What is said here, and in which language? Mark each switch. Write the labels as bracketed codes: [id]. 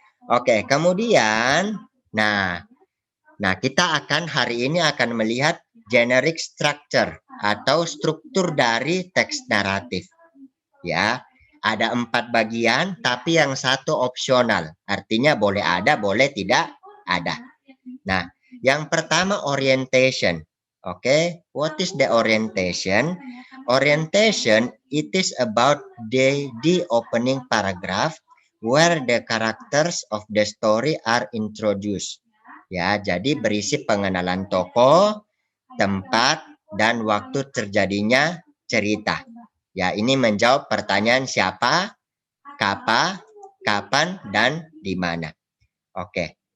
[id] Oke, kemudian, nah kita akan hari ini akan melihat generic structure atau struktur dari teks naratif. Ya, ada 4 bagian, tapi yang satu opsional. Artinya boleh ada, boleh tidak ada. Nah, yang pertama orientation. [en] Oke, what is the orientation? Orientation, it is about the opening paragraph where the characters of the story are introduced. [id] Ya, jadi berisi pengenalan tokoh, tempat, dan waktu terjadinya cerita. Ya, ini menjawab pertanyaan siapa, kapan, dan di mana. Oke.